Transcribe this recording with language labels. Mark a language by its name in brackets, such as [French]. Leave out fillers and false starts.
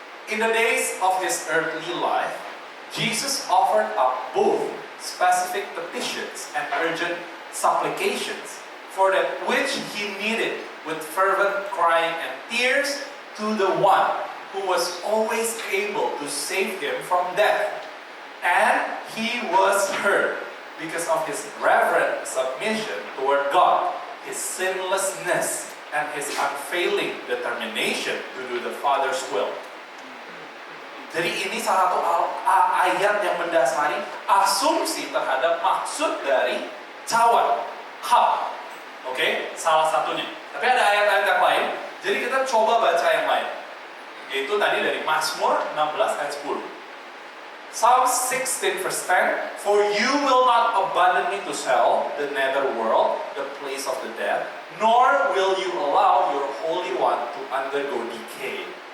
[English] In the days of his earthly life, Jesus offered up both specific petitions and urgent supplications for that which he needed with fervent crying and tears to the one who was always able to save him from death. And he was heard because of his reverent submission toward God, his sinlessness, and his unfailing determination to do the Father's will. [Indonesian] Jadi ini salah satu ayat yang mendasari asumsi terhadap maksud dari cawan, cup. Oke, salah satunya. Tapi ada ayat-ayat yang lain, jadi kita coba baca yang lain. Yaitu tadi dari Mazmur 16 ayat 10. [English] Psalm 16 verse 10, for you will not abandon me to sell the nether world, the place of the dead, nor will you allow your Holy One to undergo decay.